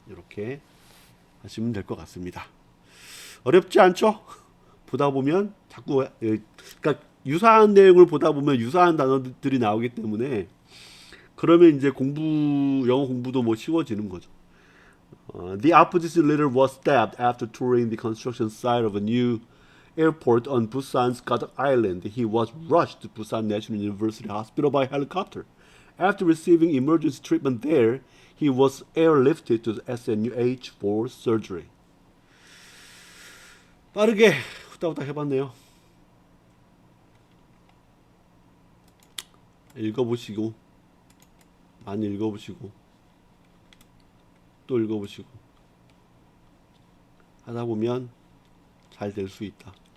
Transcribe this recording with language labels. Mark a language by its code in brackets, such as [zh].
[ko] 이렇게 하시면 될 것 같습니다. 어렵지 않죠? 보다 보면 자꾸 그러니까 유사한 내용을 보다 보면 유사한 단어들이 나오기 때문에 그러면 이제 영어 공부도 뭐 쉬워지는 거죠. [en] The opposition leader was stabbed after touring the construction site of a new airport on Busan's Gadak Island, he was rushed to Busan National University Hospital by helicopter. After receiving emergency treatment there, he was airlifted to SNUH for surgery. [ko] 빠르게 후다후다 해봤네요. 읽어보시고, 많이 읽어보시고, 또 읽어보시고 하다 보면 잘 될 수 있다.